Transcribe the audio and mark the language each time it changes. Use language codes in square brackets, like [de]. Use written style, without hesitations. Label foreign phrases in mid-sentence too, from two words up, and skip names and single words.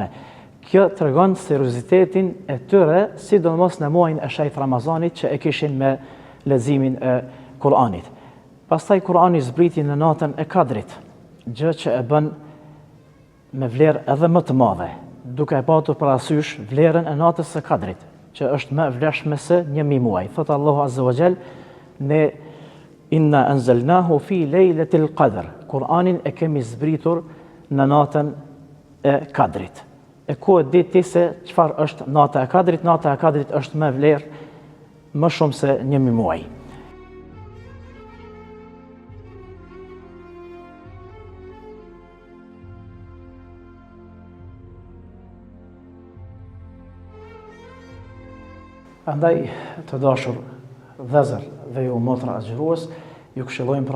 [sq] Kjo tregon seriozitetin e tyre, sidomos në muajin e shenjtë Ramazanit që e kishin me leximin e Kur'anit. Pastaj Kur'ani zbriti në natën e Kadrit, gjë që e bën me vlerë edhe më të madhe, duke e patur parasysh vlerën e natës së Kadrit, që është më vlefshme se 1000 muaj. Thot Allahu [ar] عز وجل: ne إنا أنزلناه في ليلة القدر. [sq] Kur'anin e kemi zbritur në natën e Kadrit. E ku e di ti se çfarë është nata e Kadrit? Nata e Kadrit është më vlerë më shumë se 1000 muaj. Andaj, të dashur vëllezër dhe ju motra agjërues, ju këshillojmë pra